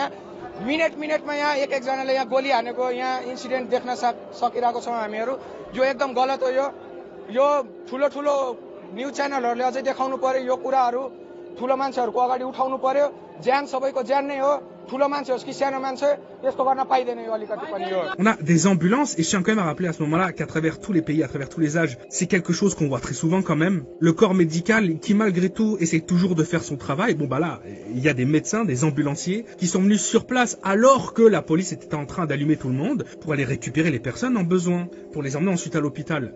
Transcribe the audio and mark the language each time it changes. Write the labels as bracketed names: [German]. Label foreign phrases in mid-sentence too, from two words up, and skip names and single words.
[Nepali] यहाँ मिनेटमा यहाँ एकजनाले यहाँ गोली हानेको यहाँ इन्सिडेन्ट देख्न सकिरहेको छौँ हामीहरू. यो एकदम गलत हो. यो ठुलो [English] news channelहरूले [Nepali] अझै देखाउनु पर्यो. यो कुराहरू ठुलो मान्छेहरूको अगाडि उठाउनु पर्यो. ज्यान सबैको ज्यान नै हो. ठुलो मान्छे होस् कि सानो मान्छे यस्तो गर्न पाइदैन यो अलिकति पनि यो. [French] On a des ambulances et je tiens quand même à rappeler à ce moment-là qu'à travers tous les pays, à travers tous les âges, c'est quelque chose qu'on voit très souvent quand même. Le corps médical qui malgré tout essaie toujours de faire son travail. Bon bah là, il y a des médecins, des ambulanciers qui sont venus sur place alors que la police était en train d'allumer tout le monde pour aller récupérer les personnes en besoin, pour les emmener ensuite à l'hôpital.